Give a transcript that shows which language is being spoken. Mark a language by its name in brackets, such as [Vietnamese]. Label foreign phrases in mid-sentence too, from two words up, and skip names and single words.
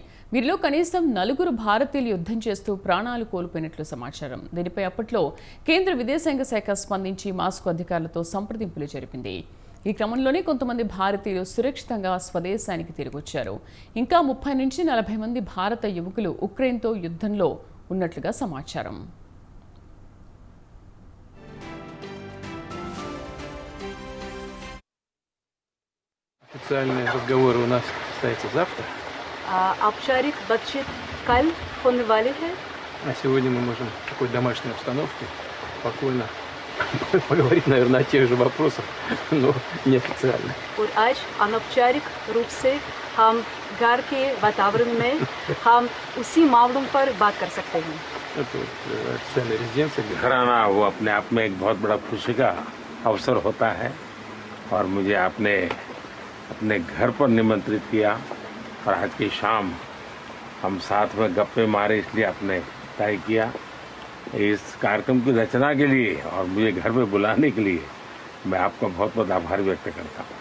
[Telugu] వీరిలో కనీసం 4 భారతీయులు యుద్ధం చేస్తూ ప్రాణాలు కోల్పోయినట్లు సమాచారం. దీనిపై అప్పట్లో కేంద్ర విదేశాంగ శాఖ స్పందించి మాస్కో అధికారులతో సంప్రదింపులు జరిపింది. ఈ క్రమంలోనే కొంతమంది భారతీయులు సురక్షితంగా స్వదేశానికి తిరిగొచ్చారు. ఇంకా 30 నుంచి 40 మంది భారత యువకులు ఉక్రెయిన్తో యుద్ధంలో ఉన్నట్లుగా సమాచారం. [Russian] Официальные разговоры у нас состоятся завтра, [Hindi] औपचारिक बातचीत कल होने वाली है [Russian] а сегодня мы можем в такой домашней обстановке спокойно поговорить, наверное, о тех же вопросах, но неофициально. [Hindi] और आज अनौपचारिक रूप से हम घर के वातावरण में हम उसी मामलों पर बात कर सकते हैं. [Russian] Это вот официальная резиденция, где [Hindi] घर आना वो अपने आप में एक बहुत बड़ा खुशी का अवसर होता है और मुझे आपने अपने घर पर निमंत्रित किया और आज की शाम हम साथ में गप्पे मारे, इसलिए आपने तय किया. इस कार्यक्रम की रचना के लिए और मुझे घर पे बुलाने के लिए मैं आपका बहुत बहुत आभार व्यक्त करता हूँ.